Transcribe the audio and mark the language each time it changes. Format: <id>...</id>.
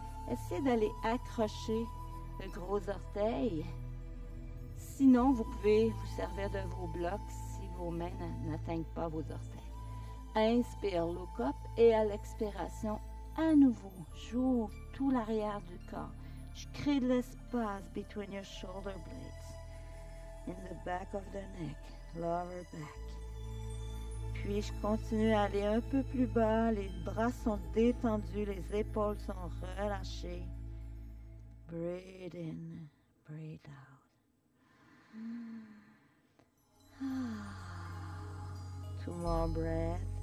<fr>Essayez d'aller accrocher le gros orteil. Sinon, vous pouvez vous servir de vos blocs si vos mains n'atteignent pas vos orteils.</fr> <en>Inspire, look up.</en> <fr>Et à l'expiration, à nouveau, j'ouvre tout l'arrière du corps. Je crée de l'espace</fr> <en>between your shoulder blades. In the back of the neck, lower back.</en> <fr>Puis je continue à aller un peu plus bas. Les bras sont détendus, les épaules sont relâchées.</fr> <en>Breathe in, breathe out. 2 more breaths.</en>